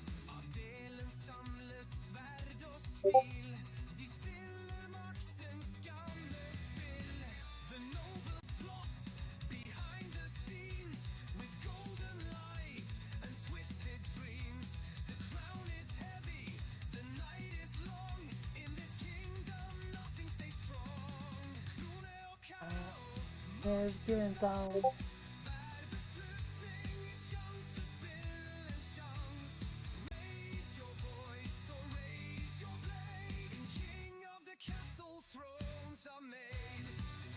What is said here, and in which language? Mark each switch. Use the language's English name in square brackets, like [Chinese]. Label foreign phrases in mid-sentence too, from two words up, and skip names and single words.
[Norwegian] Adelen samler sverd og smil, de spiller maktens gamle spill. [English] The nobles plot behind the scenes, with golden light and twisted dreams. The crown is heavy, the night is long, in this kingdom nothing stays strong. [Norwegian] Krone og kaos, hver beslutning sjanse, spill en sjans. [English] Raise your voice or raise your blade, and king of the castle thrones are made.